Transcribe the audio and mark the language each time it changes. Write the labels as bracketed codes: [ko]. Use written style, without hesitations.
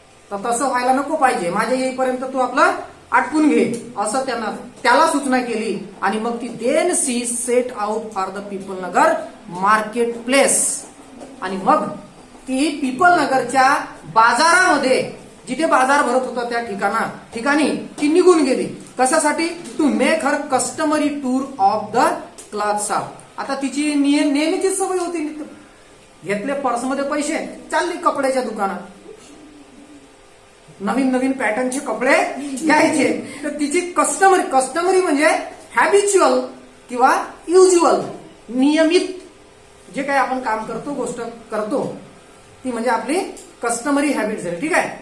[mr] तर तसं व्हायला नको पाहिजे. माझ्या येईपर्यंत तू आपलं आटपून घे, असं त्याला सूचना केली. आणि मग ती [en] Then she set out for the Peepal Nagar market place. [mr] आणि मग ती पीपल नगरच्या बाजारामध्ये, जिथे बाजार भरत होता त्या ठिकाणी ती निघून गेली. कशासाठी? [en] To make her customary tour of the cloth shop. [mr] आता तिची नेहमीचीच सवय होती, घेतले पर्समध्ये पैसे, चालली कपड्याच्या दुकानात, नवीन नवीन पॅटर्नचे कपडे घ्यायचे. तर तिची कस्टमरी म्हणजे हॅबिच्युअल किंवा युज्युअल, नियमित जे काही आपण काम करतो, गोष्ट करतो, ती म्हणजे आपली कस्टमरी हॅबिट झाली. ठीक आहे.